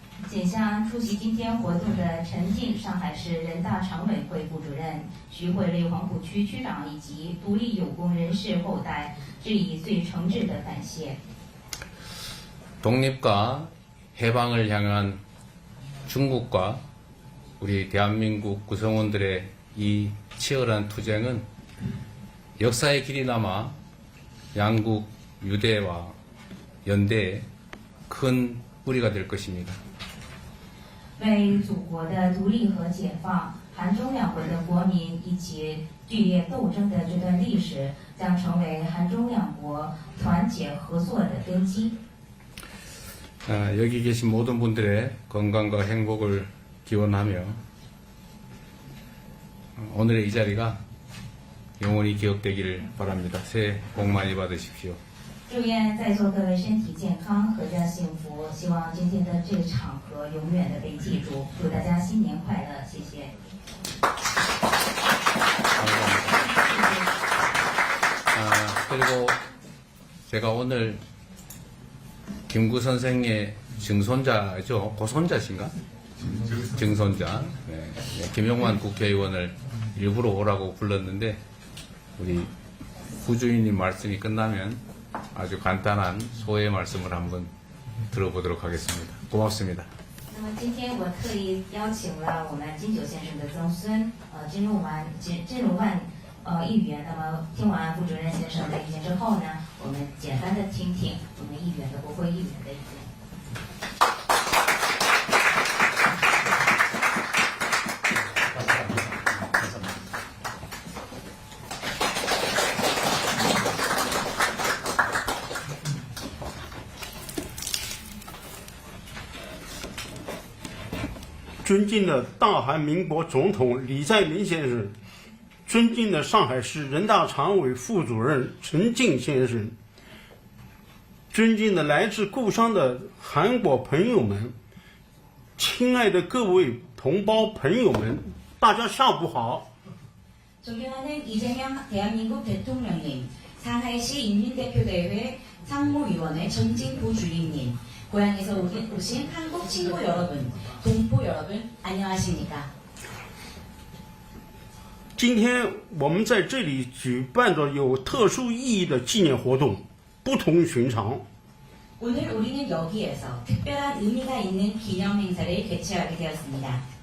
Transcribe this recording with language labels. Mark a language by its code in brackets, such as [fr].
[zh] 仅向出席今天活动的陈静上海市人大常委会副主任、徐汇内黄浦区区长以及独立有功人士后代致以最诚挚的感谢。 [ko] 독립과 해방을 향한 중국과 우리 대한민국 구성원들의 이 치열한 투쟁은 역사의 길이 남아 양국 유대와 연대에 큰 뿌리가 될 것입니다. [zh] 为祖国的独立和解放，韩中两国的国民一起剧烈斗争的这段历史，将成为韩中两国团结合作的根基。 [ko] 여기 계신 모든 분들의 건강과 행복을 기원하며 오늘의 이 자리가 영원히 기억되기를 바랍니다. 새해 복 많이 받으십시오. [zh] 祝愿在座各位身体健康，阖家幸福。希望今天的这个场合永远的被记住。祝大家新年快乐，谢谢。 [ko] 그리고 제가 오늘 김구 선생의 증손자죠? 고손자신가? 증손자. 네. 김용만 국회의원을 일부러 오라고 불렀는데 우리 부주임님 말씀이 끝나면 아주 간단한 소회 말씀을 한번 들어보도록 하겠습니다. 고맙습니다. [zh] 那么今天我特意邀请了我们金九先生的曾孙，金龙万议员。那么听完副主任先生的意见之后呢，我们简单的听听我们议员的国会议员的意见。尊敬的大韩民国总统李在明先生，尊敬的上海市人大常委副主任陈静先生，尊敬的来自故乡的韩国朋友们，亲爱的各位同胞朋友们，大家下午好。 [ko] 존경하는 이재명 대한민국 대통령님, 상하이시 인민대표대회 상무위원회 전진 부주임님, 고향에서 오신 한국 친구 여러분, 동포 여러분, 안녕하십니까? [zh] 今天我们在这里举办着有特殊意义的纪念活动，不同寻常。 [ko] 오늘 우리는 여기에서 특별한 의미가 있는 기념 행사를 개최하게 되었습니다.